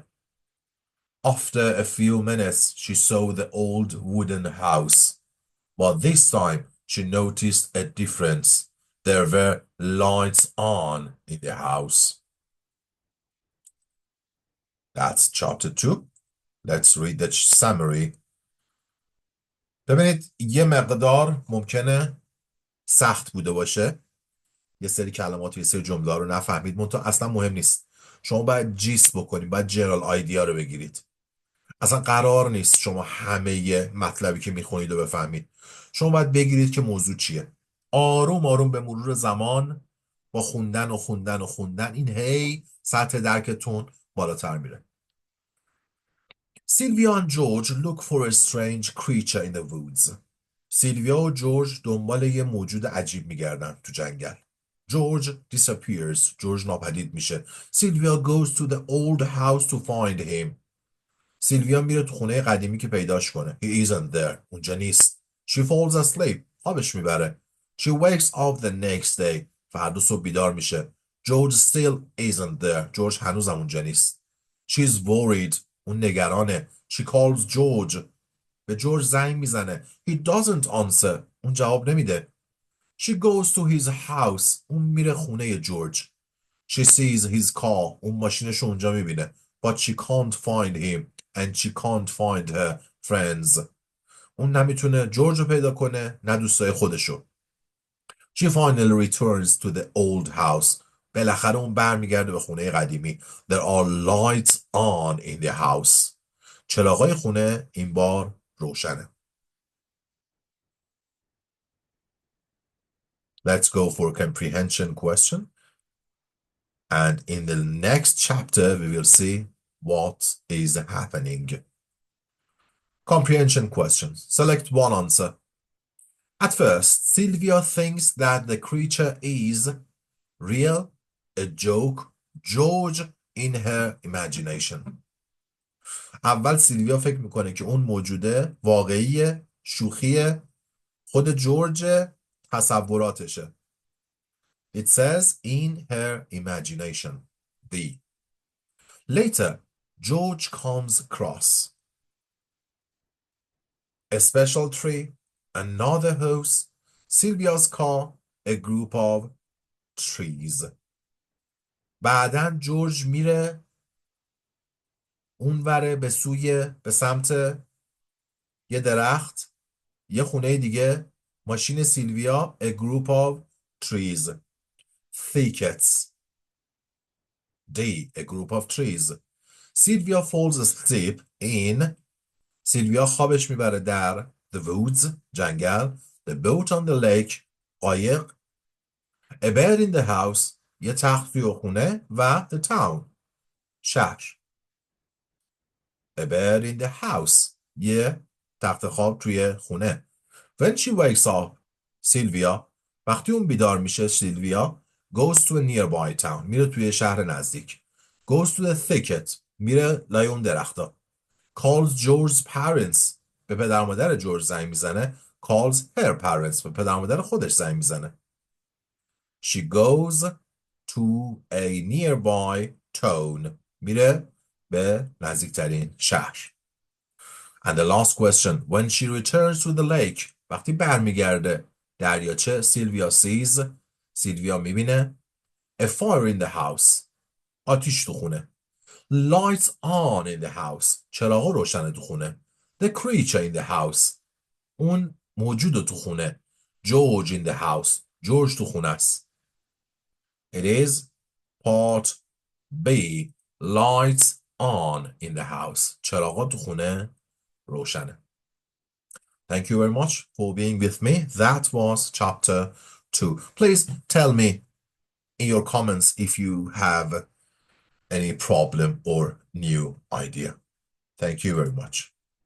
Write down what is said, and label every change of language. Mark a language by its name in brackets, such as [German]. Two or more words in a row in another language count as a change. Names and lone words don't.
[English] After a few minutes, she saw the old wooden house, but this time she noticed a difference. There were lights on in the house. That's chapter 2. Let's read the summary. [Persian] ببینید یه مقدار ممکنه سخت بوده باشه. یه سری کلمات و یه سری جمله رو نفهمید. منتها اصلا مهم نیست. شما باید جیس بکنید. باید [English] general idea [Persian] رو بگیرید. اصلا قرار نیست شما همه مطلبی که میخونید رو بفهمید. شما باید بگیرید که موضوع چیه. آروم آروم به مرور زمان با خوندن و خوندن و خوندن این هی سطح درکتون بالاتر میره. [English] Sylvia and George look for a strange creature in the woods. [Persian] سیلویا و جورج دنبال یه موجود عجیب میگردن تو جنگل. [English] George disappears. [Persian] جورج ناپدید میشه. [English] Sylvia goes to the old house to find him. [Persian] سیلویا میره تو خونه قدیمی که پیداش کنه. [English] He isn't there. [Persian] اونجا نیست. [English] She falls asleep. [Persian] خوابش میبره. [English] She wakes up the next day. [Persian] فردا صبح بیدار میشه. [English] George still isn't there. [Persian] جورج هنوزم اونجا نیست. [English] She's worried. [Persian] اون نگرانه. [English] She calls George. [Persian] به جورج زنگ میزنه. [English] He doesn't answer. [Persian] اون جواب نمیده. [English] She goes to his house. [Persian] اون میره خونه جورج. [English] She sees his car. [Persian] اون ماشینش اونجا میبینه. [English] But she can't find him. And she can't find her friends. [Persian] اون نمیتونه جورج رو پیدا کنه نه دوستای خودشو. [English] She finally returns to the old house. [Persian] بالاخره اون برمیگرده به خونه قدیمی. [English] There are lights on in the house. [Persian] چراغای خونه این بار روشنه. [English] Let's go for a comprehension question. And in the next chapter, we will see what is happening. Comprehension question. Select one answer. At first, Sylvia thinks that the creature is real, a joke, George in her imagination. [Persian] اول سیلویا فکر میکنه که اون موجوده واقعیه، شوخیه، خود جورج تصوراتشه. [English] It says in her imagination. B. Later, George comes across a special tree, another house, Sylvia's car, a group of trees. [Persian] بعداً جورج میره اونوره به سمت یه درخت، یه خونه دیگه، ماشین سیلویا، [English] a group of trees, thickets. D. A group of trees. Sylvia falls asleep in. [Persian] سیلویا خوابش میبره در [English] the woods, جنگل, the boat on the lake, قایق, a bed in the house, [Persian] یه تخت توی خونه و [English] the town, [Persian] شهر. [English] A bed in the house, [Persian] یه تخت خواب توی خونه. [English] When she wakes up, Sylvia, [Persian] وقتی اون بیدار میشه سیلویا [English] goes to a nearby town, [Persian] میره توی شهر نزدیک. [English] Goes to the thicket, [Persian] میره لای اون درختا. [English] Calls George's parents, [Persian] به پدر مادر جورج زنگ میزنه. [English] Calls her parents, [Persian] به پدر مادر خودش زنگ میزنه. [English] She goes to a nearby town, [Persian] میره به نزدیکترین شهر. [English] And the last question, when she returns to the lake, [Persian] وقتی برمیگرده دریاچه, [English] Sylvia sees, [Persian] سیلویا میبینه [English] a fire in the house, [Persian] آتیش تو خونه. [English] Lights on in the house, [Persian] چراغ روشنه تو خونه. [English] The creature in the house, [Persian] اون موجود تو خونه. [English] George in the house, [Persian] جورج تو خونه است. [English] It is part B, lights on in the house, [Persian] چراغا تو خونه روشنه. [English] Thank you very much for being with me. That was chapter 2. Please tell me in your comments if you have any problem or new idea. Thank you very much.